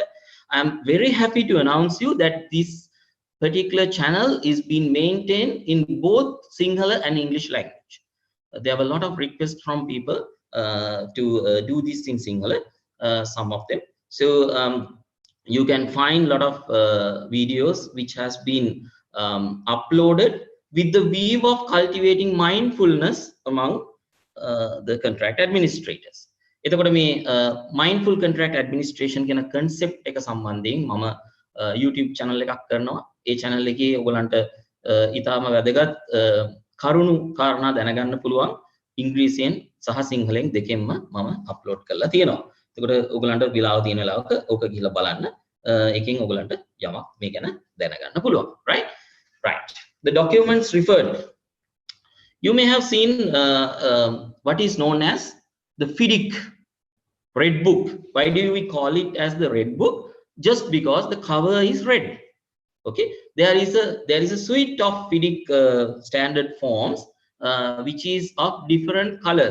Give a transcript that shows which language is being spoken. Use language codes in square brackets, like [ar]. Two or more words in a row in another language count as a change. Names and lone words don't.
[en] I am very happy to announce you that this particular channel is being maintained in both Sinhala and English language. There have a lot of requests from people to do this in Sinhala, some of them. So you can find a lot of videos which has been uploaded with the view of cultivating mindfulness among the contract administrators. [si] එතකොට මේ [en] mindful contract administration [si] කියන concept එක සම්බන්ධයෙන් මම [en] YouTube channel [si] එකක් කරනවා. ඒ channel එකේ ඔයගලන්ට ඊටාම වැදගත් කරුණු කාරණා දැනගන්න පුළුවන් ඉංග්‍රීසියෙන් සහ සිංහලෙන් දෙකෙන්ම මම අප්ලෝඩ් කරලා තියෙනවා. එතකොට ඔයගලන්ට විලාව තියෙන වෙලාවක ඕක ගිහලා බලන්න. එකෙන් ඔයගලන්ට යමක් මේ ගැන දැනගන්න පුළුවන්. [en] Right. The documents referred. You may have seen what is known as the Fidic red book. Why do we call it as the red book? Just because the cover is red. Okay, there is a suite of Fidic standard forms which is of different colors.